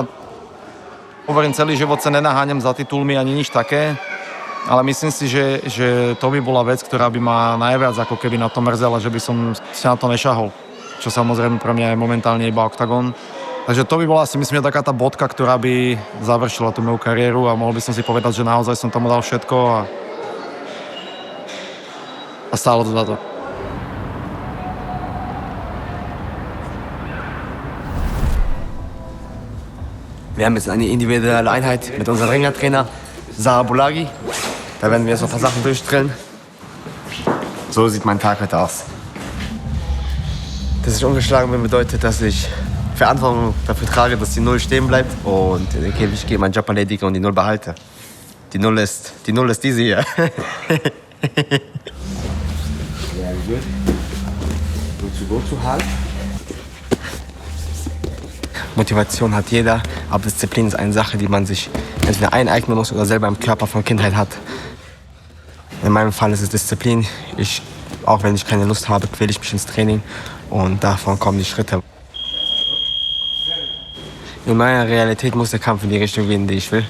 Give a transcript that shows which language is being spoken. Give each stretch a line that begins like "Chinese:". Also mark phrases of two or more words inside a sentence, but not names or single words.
Slovak: Hovorím, celý život sa nenaháňam za titulmi ani nič také, ale myslím si, že to by bola vec, ktorá by ma najviac ako keby na to mrzela, že by som sa na to nešahol, čo samozrejme pre mňa je momentálne iba oktagon. Takže to by bola si myslím, že taká tá bodka, ktorá by završila tú moju kariéru a mohol by som si povedať, že naozaj som tomu dal všetko a stálo to za to.
German: Wir haben jetzt eine individuelle Einheit mit unserem Ringertrainer Sarah Bulagi. Da werden wir jetzt noch ein paar Sachen durchdrillen. So sieht mein Tag heute aus. Dass ich ungeschlagen bin, bedeutet, dass ich Verantwortung dafür trage, dass die Null stehen bleibt und in den Käfig gehe, meinen Job erledige und die Null behalte. Die Null ist diese hier.
English: Good. Go to hard.
German: Motivation hat jeder, aber Disziplin ist eine Sache, die man sich entweder eineignen muss oder selber im Körper von Kindheit hat. In meinem Fall ist es Disziplin. Auch wenn ich keine Lust habe, quäle ich mich ins Training und davon kommen die Schritte. In meiner Realität muss der Kampf in die Richtung gehen, die ich will.